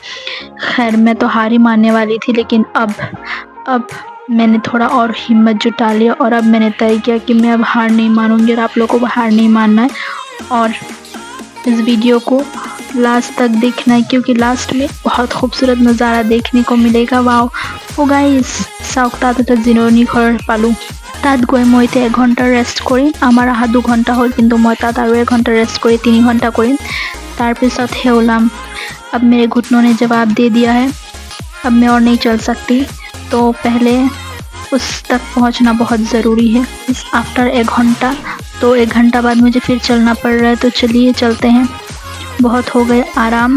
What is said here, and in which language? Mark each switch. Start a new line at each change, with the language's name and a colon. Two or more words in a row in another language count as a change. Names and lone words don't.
Hindi: खैर मैं तो हार ही मानने वाली थी, लेकिन अब मैंने थोड़ा और हिम्मत जुटा लिया और अब मैंने तय किया कि मैं अब हार नहीं मानूंगी और आप लोगों को हार नहीं मानना है और इस वीडियो को लास्ट तक देखना है क्योंकि लास्ट में बहुत खूबसूरत नज़ारा देखने को मिलेगा।
English: wow oh guys
Assamese: চাওক এটা জিৰণি ঘৰ পালোঁ। তাত গৈ মই এতিয়া 1 ঘণ্টা ৰেষ্ট কৰিম। আমাৰ আহা 2 ঘণ্টা হ'ল, কিন্তু মই তাত আৰু 1 ঘণ্টা ৰেষ্ট কৰি 3 ঘণ্টা কৰিম, তাৰপিছতহে ওলাম।
Hindi: अब मेरे घुटनों ने जवाब दे दिया है, अब मैं और नहीं चल सकती, तो पहले उस तक पहुंचना बहुत ज़रूरी है। इस आफ्टर 1 घंटा, तो 1 घंटा बाद मुझे फिर चलना पड़ रहा है। तो चलिए चलते हैं, बहुत हो गए आराम।